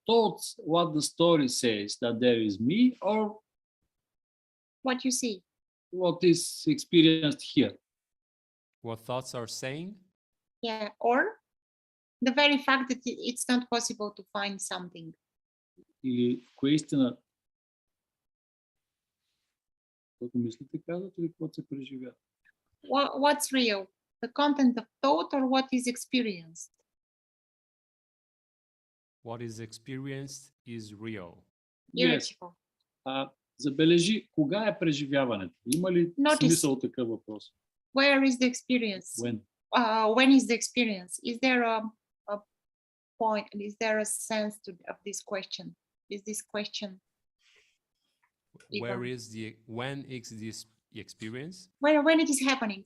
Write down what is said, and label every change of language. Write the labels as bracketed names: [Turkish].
[English] Thoughts, what the story says, that there is me, or What you see? what is experienced here? What thoughts are saying? Yeah, or the very fact that it's not possible to find something. [Bulgarian] Или кое истина? Каквото мислите казват или каквото се преживя? [English] What's real? The content of thought or what is experienced? What is experienced is real. Beautiful. [Bulgarian] Забележи, кога е преживяването? Има ли [English] Notice. [Bulgarian] смисъл такъв въпрос? [English] Where is the experience? When? when is the experience? Is there a point? Is there a sense of this question? Is this question? Where is the when is this experience? When it is happening?